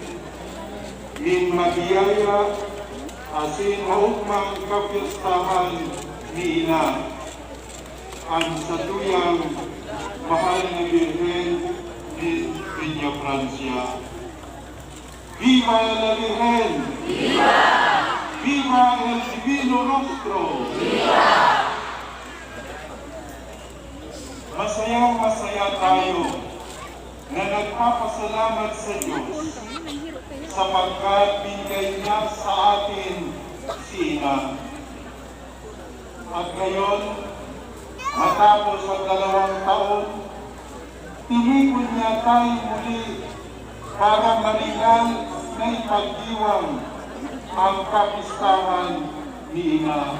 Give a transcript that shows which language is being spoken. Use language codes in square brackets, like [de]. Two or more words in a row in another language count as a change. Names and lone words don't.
[bik] Min magiyaya, asin maugmang kapistahan ni Ina, ang satuyang mahal na Birhen ni Villa Francia. [es] Viva la Virgen! Viva! Viva el Divino Rostro! Viva! [tl] Masayang-masaya tayo na nagpapasalamat sa Diyos sapagkat binigay niya sa atin si Ina. At ngayon, matapos ang 2 taon, tinipon niya tayo muli para maringan na ipagdiwang ang kapistahan ni Ina.